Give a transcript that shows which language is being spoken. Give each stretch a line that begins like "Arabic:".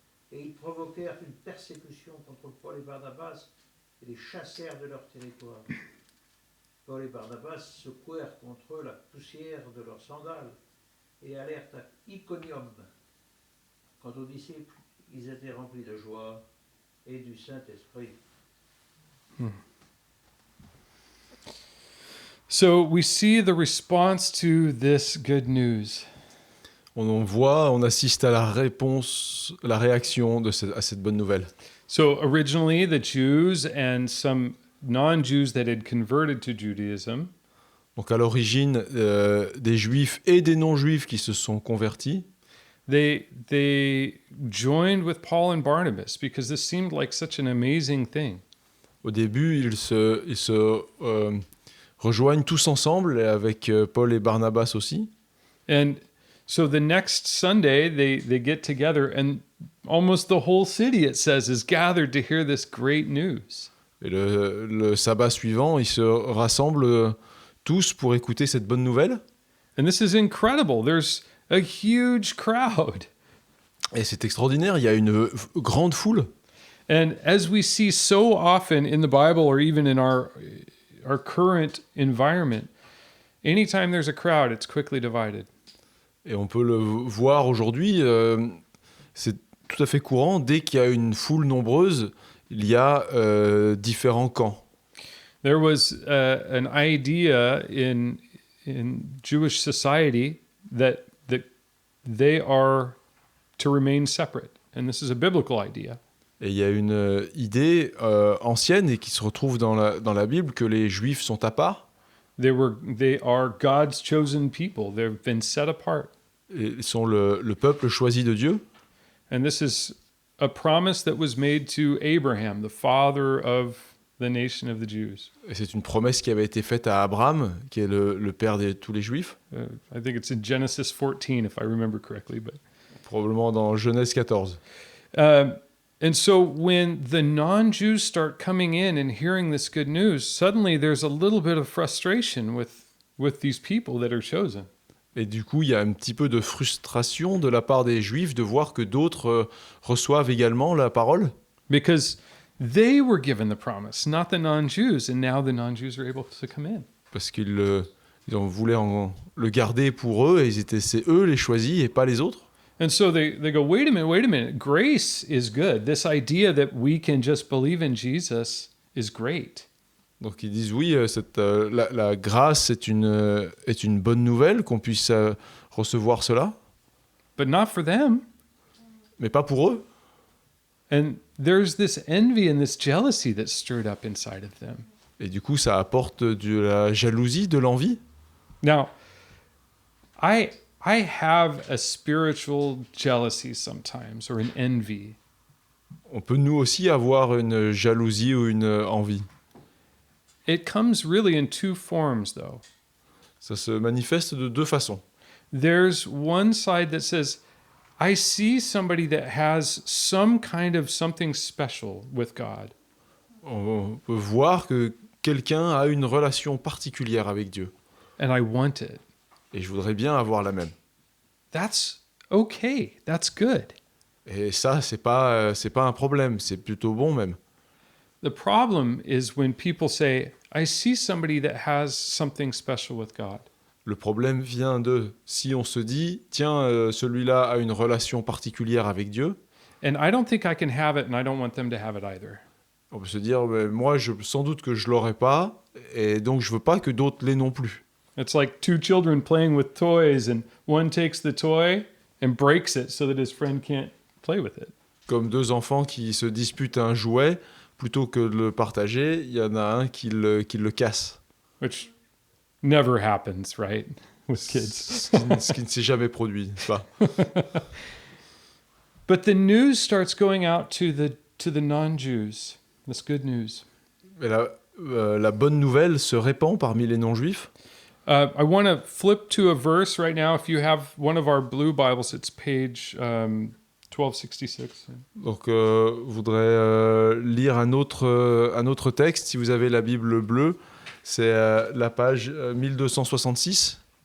French: Et ils provoquèrent une persécution contre Paul et Barnabas et les chassèrent de leur territoire. Paul et Barnabas secouèrent contre eux la poussière de leurs sandales et allèrent à Iconium. Quant aux disciples, ils étaient remplis de joie et du Saint-Esprit.
English: So we see the response to this good news.
French: On assiste à la réaction à cette bonne nouvelle.
English: So originally, the Jews and some non-Jews that had converted to Judaism,
French: Donc à l'origine, des juifs et des non-juifs qui se sont convertis,
English: they joined with Paul and Barnabas because this seemed like such an amazing thing.
French: au début, ils se rejoignent tous ensemble, et avec Paul et Barnabas aussi.
English: And so the next Sunday, they get together, and almost the whole city, it says, is gathered to hear this great news.
French: Et le sabbat suivant, ils se rassemblent tous pour écouter cette bonne nouvelle.
English: And this is incredible. There's a huge crowd.
French: Et c'est extraordinaire, il y a une grande foule.
English: And as we see so often in the Bible or even in our current environment, anytime there's a crowd, it's quickly divided.
French: Et on peut le voir aujourd'hui, c'est tout à fait courant. Dès qu'il y a une foule nombreuse, il y a différents camps.
English: There was an idea in Jewish society that they are to remain separate. And this is a biblical idea.
French: Et il y a une idée ancienne et qui se retrouve dans la Bible que les Juifs sont à part.
English: They are God's chosen people. They've been set apart.
French: Et ils sont le peuple choisi de Dieu.
English: And this is a promise that was made to Abraham, the father of the nation of the Jews.
French: Et c'est une promesse qui avait été faite à Abraham, qui est le père de tous les Juifs.
English: I think it's in Genesis 14, if I remember correctly. But
French: Probablement dans Genèse 14.
English: and so when the non-Jews start coming in and hearing this good news, suddenly there's a little bit of frustration with these people that are chosen.
French: Et du coup, il y a un petit peu de frustration de la part des Juifs de voir que d'autres reçoivent également la parole.
English: Because They were given the promise, not the non-Jews, and now the non-Jews are able to come in.
French: Parce ils en voulaient le garder pour eux, et c'est eux les choisis et pas les autres.
English: And so they go, wait a minute. Grace is good. This idea that we can just believe in Jesus is great.
French: Donc ils disent oui, la grâce est une bonne nouvelle, qu'on puisse recevoir cela,
English: But not for them.
French: mais pas pour eux.
English: And there's this envy and this jealousy that's stirred up inside of them.
French: Et du coup, ça apporte de la jalousie, de l'envie.
English: Now, I have a spiritual jealousy sometimes, or an envy.
French: On peut nous aussi avoir une jalousie ou une envie.
English: It comes really in two forms, though.
French: Ça se manifeste de deux façons.
English: There's one side that says, I see somebody that has some kind of something special with God.
French: On peut voir que quelqu'un a une relation particulière avec Dieu.
English: And I want it.
French: Et je voudrais bien avoir la même.
English: That's okay. That's good.
French: Et ça, c'est pas un problème, c'est plutôt bon même.
English: The problem is when people say, I see somebody that has something special with God.
French: Le problème vient de si on se dit, tiens, celui-là a une relation particulière avec Dieu.
English: And I don't think I can have it, and I don't want them to have it either.
French: On peut se dire, moi, sans doute que je l'aurai pas, et donc je veux pas que d'autres l'aient non plus.
English: It's like two children playing with toys, and one takes the toy and breaks it so that his friend can't play with it.
French: Comme deux enfants qui se disputent un jouet, plutôt que de le partager, il y en a un qui le casse.
English: Which never happens, right? With kids.
French: Ce qui ne s'est jamais produit, n'est-ce pas?
English: But the news starts going out to the non-Jews. This good news.
French: Mais la bonne nouvelle se répand parmi les non-juifs.
English: I want to flip to a verse right now. If you have one of our blue Bibles, it's page 1266.
French: Donc, je voudrais lire un autre texte. Si vous avez la Bible bleue, c'est la page 1266.